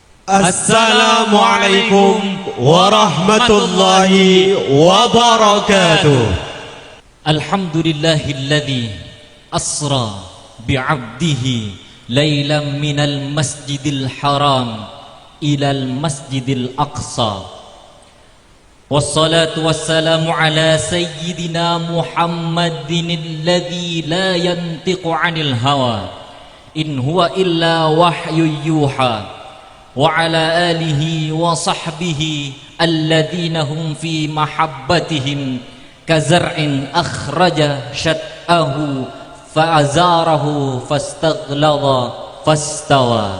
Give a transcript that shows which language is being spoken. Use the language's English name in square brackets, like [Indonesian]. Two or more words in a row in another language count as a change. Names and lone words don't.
[Arabic] السلام عليكم ورحمة الله وبركاته. الحمد لله الذي أسرى بعبده ليلا من المسجد الحرام إلى المسجد الأقصى. والصلاة والسلام على سيدنا محمد الذي لا ينطق عن الهوى إن هو إلا وحي يوحى. وعلى آله وصحبه الذين هم في محبتهم كزرع أخرج شطأه فآزره فاستغلظ فاستوى.